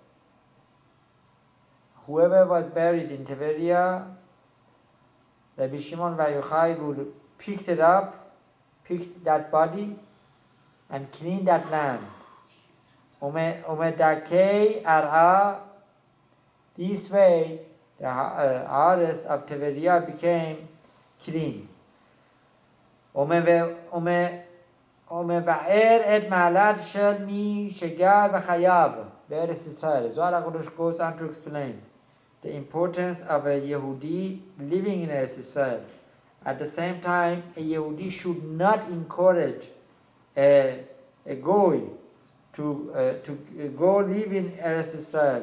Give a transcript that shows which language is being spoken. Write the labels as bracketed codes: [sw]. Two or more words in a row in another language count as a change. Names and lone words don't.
[en] Whoever was buried in Teveriah, Rabbi Shimon Bar Yochai would pick it up, pick that body, and clean that land. [arc] ומדכי ארעא. [en] This way, the Ares of Teveriah became clean. [he] ומבאר את מעלת של מי שגר וחייב בארץ ישראל. [en] Zohar Hakadosh goes on to explain the importance of a Yehudi living in Eretz Israel. At the same time, a Yehudi should not encourage a goy to go live in Eretz Israel.